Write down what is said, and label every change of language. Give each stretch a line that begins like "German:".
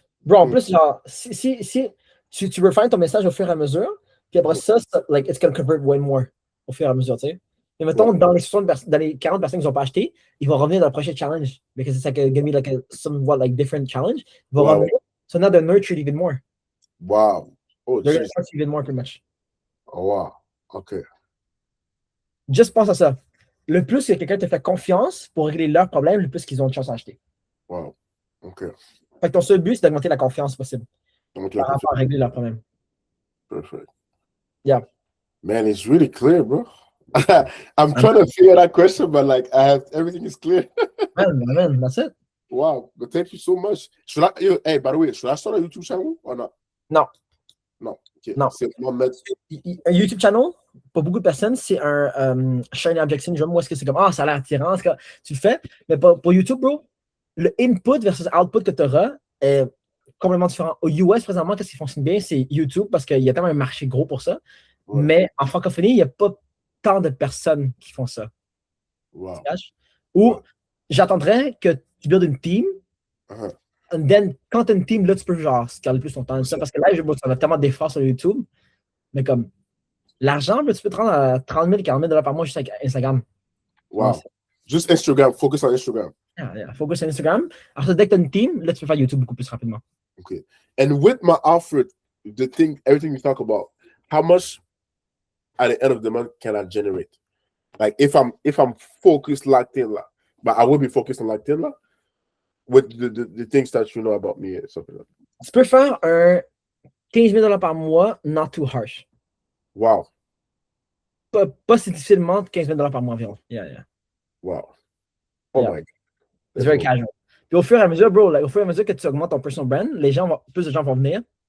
French: Bro, en plus, genre, si tu refines ton message au fur et à mesure, puis après ça, like,
English: it's gonna convert way more
French: au fur et à mesure, tu sais. Et mettons, dans les 40 personnes qui n'ont pas acheté, ils vont revenir dans le prochain challenge.
English: Because it's like gonna be like a somewhat like different challenge.
French: Ils vont revenir.
English: So now they're nurtured even more. Wow. Oh, they're gonna start even more, pretty much. Oh, wow. Okay.
French: Juste pense à ça. Le plus que quelqu'un te fait confiance pour régler leurs problèmes, le plus qu'ils ont de chance à acheter.
English: Wow. Okay.
French: Fait que ton seul but, c'est d'augmenter la confiance possible. Par rapport à régler leurs problèmes.
English: Perfect. Yeah. Man, it's really clear, bro. I'm trying to figure that question, but like everything is clear. man, that's it. Wow, but thank you so much. Hey, by the way, should I start a YouTube channel or not? No. Okay.
French: Non. Un YouTube channel, pour beaucoup de personnes, c'est un shiny object syndrome. Moi, est-ce que c'est comme, ça a l'air attirant, tu le fais. Mais pour YouTube, bro, le input versus output que tu auras est complètement différent. Au US, présentement, qu'est-ce qui fonctionne bien, c'est YouTube parce qu'il y a tellement un marché gros pour ça. Ouais. Mais en francophonie, il n'y a pas tant de personnes qui font ça.
English: Wow.
French: Ou j'attendrais que tu builds une team.
English: And then,
French: quand tu as une team, là, tu peux genre scaler plus ton temps. Ça, parce que là, ça va tellement d'efforts sur YouTube. Mais comme l'argent, tu peux te rendre à 30 000, 40 000 $ par mois juste avec Instagram.
English: Wow.
French: Juste Instagram.
English: Focus on Instagram. Yeah, focus on Instagram.
French: Alors, dès que tu as une team, là, tu peux faire YouTube beaucoup plus rapidement.
English: Okay. And with my offer, everything you talk about, how much at the end of the month can I generate? Like if I'm focused locked in, but I will be focused on locked in with the things that you know about me and something like that.
French: Tu peux faire un 15 000 $ par mois,
English: not too harsh. Wow.
French: Pas si difficilement 15 000 $ par mois environ.
English: Yeah. Wow. Oh my God. It's very casual.
French: Puis au fur et à mesure, bro, au fur et à mesure que tu augmentes ton personal brand, plus de gens vont venir.